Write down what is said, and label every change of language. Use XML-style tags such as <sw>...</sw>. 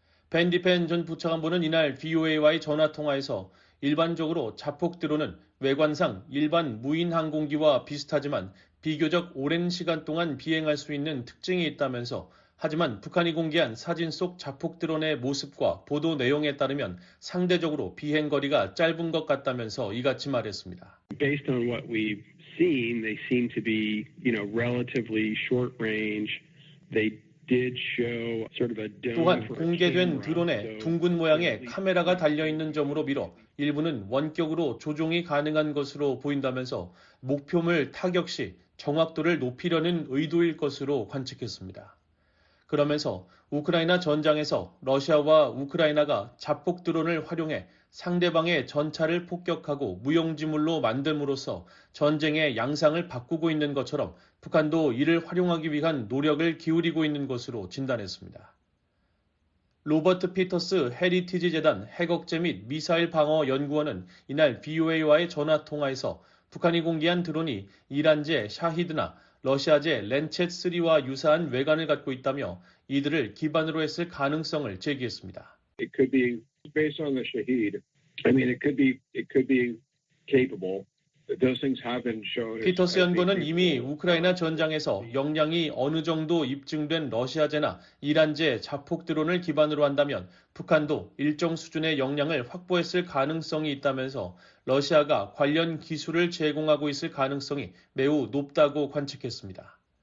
<ko>벤디펜 전 부차관보는 이날 VOA와의 전화통화에서 일반적으로 자폭 드론은 외관상 일반 무인 항공기와 비슷하지만 비교적 오랜 시간 동안 비행할 수 있는 특징이 있다면서 하지만 북한이 공개한 사진 속 자폭 드론의 모습과 보도 내용에 따르면 상대적으로 비행 거리가 짧은 것 같다면서 이같이 말했습니다.</ko> <en>Based on what we've seen, they seem to be, relatively short range. They did show sort of a dome.</en> <ko>또한 공개된 드론에 둥근 모양의 카메라가 달려있는 점으로 미뤄 일부는 원격으로 조종이 가능한 것으로 보인다면서 목표물 타격 시 정확도를 높이려는 의도일 것으로 관측했습니다. 그러면서 우크라이나 전장에서 러시아와 우크라이나가 자폭 드론을 활용해 상대방의 전차를 폭격하고 무용지물로 만듦으로써 전쟁의 양상을 바꾸고 있는 것처럼 북한도 이를 활용하기 위한 노력을 기울이고 있는 것으로 진단했습니다. 로버트 피터스 헤리티지 재단 핵억제 및 미사일 방어 연구원은 이날 VOA와의 전화통화에서 북한이 공개한 드론이 이란제 샤히드나 러시아제 렌쳇3와 유사한 외관을 갖고 있다며 이들을 기반으로 했을 가능성을 제기했습니다.</ko> <en>It could be based on the Shahid. I mean, it could be capable. Those things have been shown.</en> <ko>피터스 연구원은 이미 우크라이나 전장에서 역량이 어느 정도 입증된 러시아제나 이란제 자폭 드론을 기반으로 한다면 북한도 일정 수준의 역량을 확보했을 가능성이 있다면서 러시아가 관련 기술을 제공하고 있을 가능성이 매우 높다고 관측했습니다.</ko>